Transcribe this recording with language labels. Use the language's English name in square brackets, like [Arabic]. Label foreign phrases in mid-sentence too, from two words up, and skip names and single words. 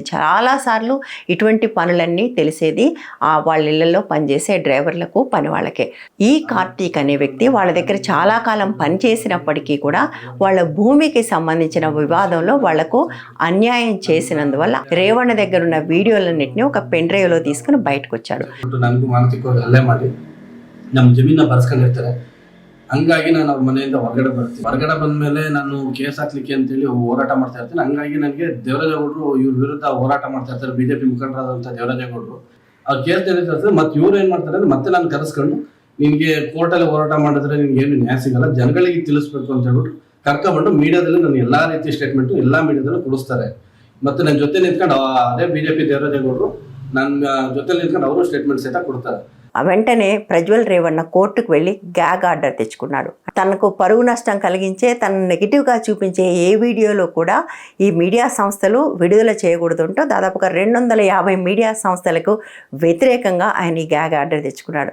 [Telugu] చాలాసార్లు ఇటువంటి పనులన్నీ తెలిసేది వాళ్ళ ఇళ్లలో పనిచేసే డ్రైవర్లకు, పని వాళ్ళకే. ఈ కార్తీక్ అనే వ్యక్తి వాళ్ళ దగ్గర చాలా కాలం పనిచేసినప్పటికీ కూడా వాళ్ళ భూమికి సంబంధించిన వివాదంలో వాళ్లకు అన్యాయం చేసినందువల్ల ರೇವಣ್ಣ దగ్గర ఉన్న వీడియోలన్నింటినీ ఒక [English] pen drive [Telugu] తీసుకుని ಬಯಟಕ್ಕೆ వచ్చాడు. [Kannada] ನನಗೂ ಮಾನಸಿಕವಾಗಿ ಹಲ್ಲೆ ಮಾಡಿ ನಮ್ಮ ಜಮೀನ ಬರ್ಸ್ಕೊಂಡಿರ್ತಾರೆ. ಹಂಗಾಗಿ ನಾನು ಅವ್ರ ಮನೆಯಿಂದ ಹೊರಗಡೆ ಬರ್ತೀನಿ. ಹೊರಗಡೆ ಬಂದ್ಮೇಲೆ ನಾನು ಕೇಸ್ ಹಾಕ್ಲಿಕ್ಕೆ ಅಂತೇಳಿ ಹೋರಾಟ ಮಾಡ್ತಾ ಇರ್ತೀನಿ. ಹಂಗಾಗಿ ನನಗೆ ದೇವರಾಜೇಗೌಡರು ಇವ್ರ ವಿರುದ್ಧ ಹೋರಾಟ ಮಾಡ್ತಾ ಇರ್ತಾರೆ. ಬಿಜೆಪಿ ಮುಖಂಡರಾದಂಥ ದೇವರಾಜೇಗೌಡರು ಆ ಕೇಸ್ ನಡೀತಾ ಮತ್ತೆ ಇವ್ರು ಏನ್ ಮಾಡ್ತಾರೆ ಅಂದ್ರೆ ಮತ್ತೆ ನಾನು ಕರೆಸ್ಕೊಂಡು ನಿನ್ಗೆ ಕೋರ್ಟಲ್ಲಿ ಹೋರಾಟ ಮಾಡಿದ್ರೆ ನಿನ್ಗೆ ಏನು ನ್ಯಾಯ ಸಿಗಲ್ಲ, ಜನಗಳಿಗೆ ತಿಳಿಸ್ಬೇಕು ಅಂತ ಹೇಳ್ಬಿಟ್ಟು ಕರ್ಕೊಂಡ್ಬಂದು ಮೀಡಿಯಾದಲ್ಲಿ ನಾನು ಎಲ್ಲಾ ರೀತಿ ಸ್ಟೇಟ್ಮೆಂಟ್ ಎಲ್ಲಾ ಮೀಡಿಯಾದಲ್ಲೂ ಕೊಡಿಸ್ತಾರೆ. ಮತ್ತೆ ನನ್ನ ಜೊತೆ ನಿಂತ್ಕೊಂಡು ಅದೇ ಬಿಜೆಪಿ ದೇವರಾಜೇಗೌಡರು ನನ್ನ ಜೊತೆ ನಿಂತ್ಕೊಂಡು ಅವರು ಸ್ಟೇಟ್ಮೆಂಟ್ ಸಹಿತ ಕೊಡ್ತಾರೆ. [Telugu] వెంటనే ప్రజ్వల్ రేవಣ್ణ కోర్టుకు వెళ్ళి [English] gag order [Telugu] తెచ్చుకున్నాడు. తనకు పరువు నష్టం కలిగించే, తను నెగిటివ్గా చూపించే ఏ వీడియోలో కూడా ఈ మీడియా సంస్థలు విడుదల చేయకూడదంటూ దాదాపుగా 250 మీడియా సంస్థలకు వ్యతిరేకంగా ఆయన ఈ [English] gag order [Telugu] తెచ్చుకున్నాడు.